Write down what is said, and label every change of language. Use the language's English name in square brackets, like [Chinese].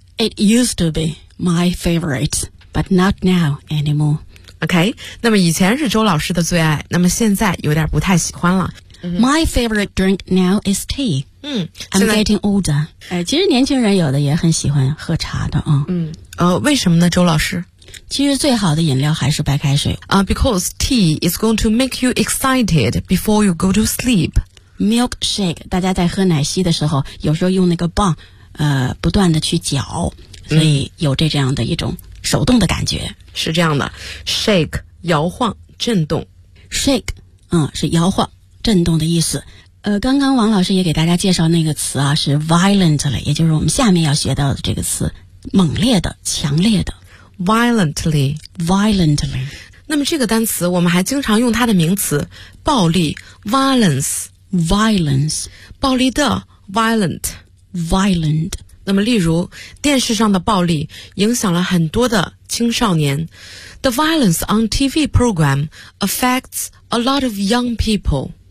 [English] It used to be my favorite, but not now anymore. [Chinese] OK, 那么以前是周老师的最爱，那么现在有点不太喜欢了。 [English] My favorite drink now is tea. I'm getting older. [Chinese] 其实年轻人有的也很喜欢喝茶的啊。为什么呢周老师？其实最好的饮料还是白开水。 [English] Because tea is going to make you excited before you go to sleep. [Chinese] Milkshake, 大家在喝奶昔的时候，有时候用那个棒，不断的去搅，所以有这样的一种手动的感觉。是这样的 ，shake, 摇晃、震动。 Shake, 是摇晃、震动的意思。刚刚王老师也给大家介绍那个词啊，是 violently, 也就是我们下面要学到的这个词，猛烈的、强烈的。 [English] violently, violently. [Chinese] 那么这个单词我们还经常用它的名词暴力 violence, [English] violence. [Chinese] 暴力的 violent, [English] violent. [Chinese] 那么例如电视上的暴力影响了很多的青少年。 [English] The violence on TV program affects a lot of young people.